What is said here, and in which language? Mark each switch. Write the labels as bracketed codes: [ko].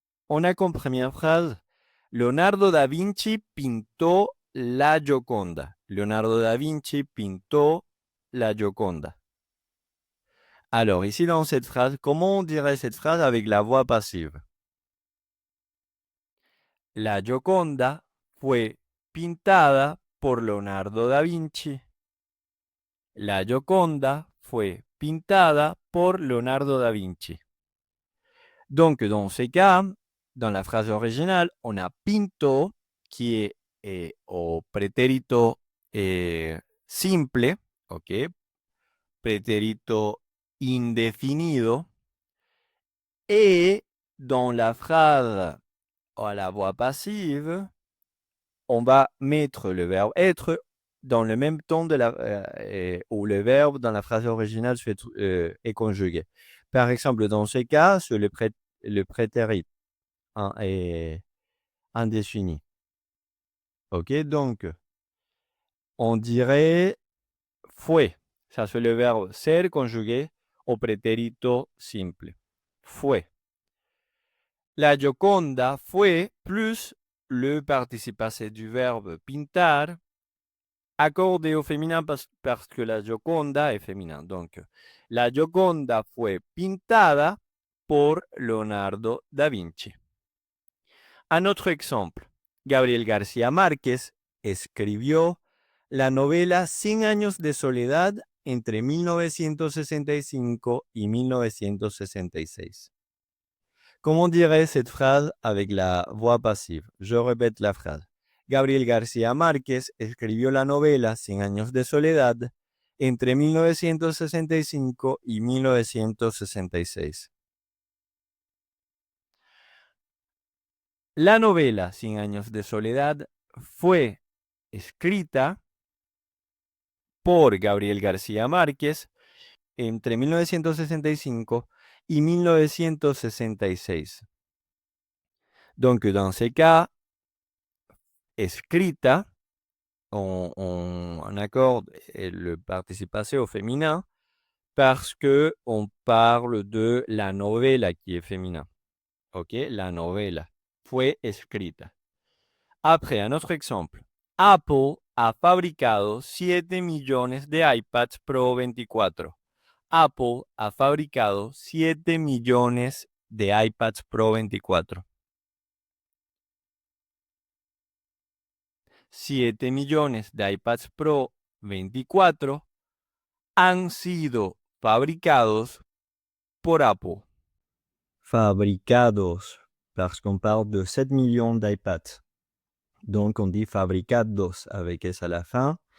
[fr] On a comme première phrase [es] Leonardo da Vinci pintó la Gioconda. Leonardo da Vinci pintó la Gioconda. [fr] Alors, ici dans cette phrase, comment on dirait cette phrase avec la voix passive? [es] La Gioconda fue pintada por Leonardo da Vinci. La Gioconda fue pintada por Leonardo da Vinci. [fr] Donc, dans ces cas, dans la phrase originale, on a pinto qui est au pretérito simple, ok, pretérito indefinido, et dans la phrase à la voix passive, on va mettre le verbe être dans le même temps où le verbe dans la phrase originale est conjugué. Par exemple, dans ce cas, c'est le prétérit est indéfini. OK, donc, on dirait fue. Ça, c'est le verbe ser conjugué au prétérito simple. Fue. La Gioconda fue plus le participe passé du verbe pintar accordé au féminin parce que la Gioconda est féminin. [es] Donc, la Gioconda fue pintada por Leonardo da Vinci. [fr] Un autre exemple, [es] Gabriel García Márquez escribió la novela Cien años de soledad entre 1965 y 1966. [fr] Comment dirait cette phrase avec la voix passive? Je répète la phrase. [es] Gabriel García Márquez escribió la novela Cien años de soledad entre 1965 y 1966. La novela Cien años de soledad fue escrita por Gabriel García Márquez entre 1965 y 1966. [fr] Donc, dans ces cas, escrita, on accorde le participe passé au féminin parce que on parle de la novela qui est féminin. [es] Ok, la novela fue escrita. [fr] Après, un autre exemple. [es] Apple ha fabricado 7 millones de iPads Pro 24. Apple ha fabricado 7 millones de iPads Pro 24. 7 millones de iPads Pro 24 han sido fabricados por Apple. [fr] Fabricados, parce qu'on parle de 7 millions d'iPads. Donc, on dit fabricados avec S à la fin.